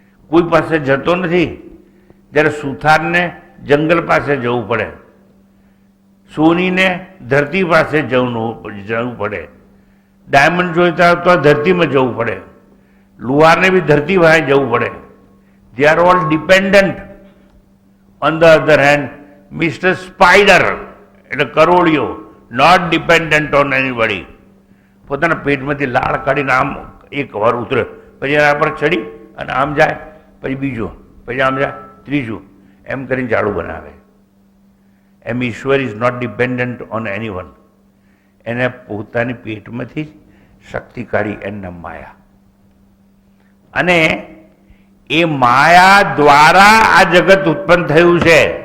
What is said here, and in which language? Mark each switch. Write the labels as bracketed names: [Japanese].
[Gujarati] કોઈ પાસે જતો નથી. જ્યારે સુથારને જંગલ પાસે જવું પડે, સોનીને ધરતી પાસે જવું પડે, ડાયમંડ જોઈતા હોય તો ધરતીમાં જવું પડે, લુહારને બી ધરતી પાસે જવું પડે. [English] They are all dependent. On the other hand, Mr. Spider, [Gujarati] એટલે કરોળીઓ, [English] not dependent on anybody. [Gujarati] પોતાના પેટમાંથી લાળ કાઢીને આમ એક વાર ઉતરે, પછી એના પર ચડી અને આમ જાય, પછી બીજું, પછી આમ જાય, ત્રીજું, એમ કરીને ઝાડુ બનાવે. એમ ઈશ્વર [English] Is not dependent on anyone. [Gujarati] એને પોતાની પેટમાંથી શક્તિ કાઢી એના માયા, અને એ માયા દ્વારા આ જગત ઉત્પન્ન થયું છે.